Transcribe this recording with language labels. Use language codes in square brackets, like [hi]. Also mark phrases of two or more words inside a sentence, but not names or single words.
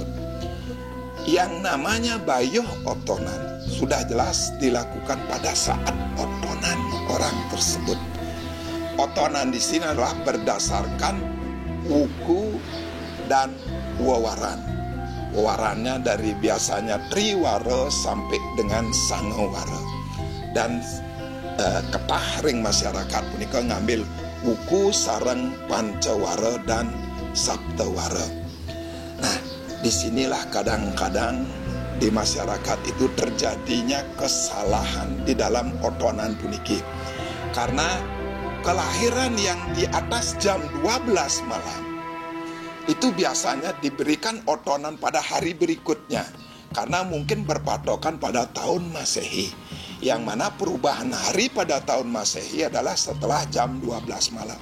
[id] Yang namanya bayuh otonan sudah jelas dilakukan pada saat otonan orang tersebut. Otonan di sini adalah berdasarkan wuku dan wewaran. Wewarannya dari biasanya triwara sampai dengan sangawara. [ban] Dan ketah ring masyarakat punika ngambil wuku, sareng, pancawara dan saptawara. [id] Nah, disinilah kadang-kadang di masyarakat itu terjadinya kesalahan di dalam otonan puniki. Karena kelahiran yang di atas jam 12 malam itu biasanya diberikan otonan pada hari berikutnya, karena mungkin berpatokan pada tahun Masehi, yang mana perubahan hari pada tahun Masehi adalah setelah jam 12 malam.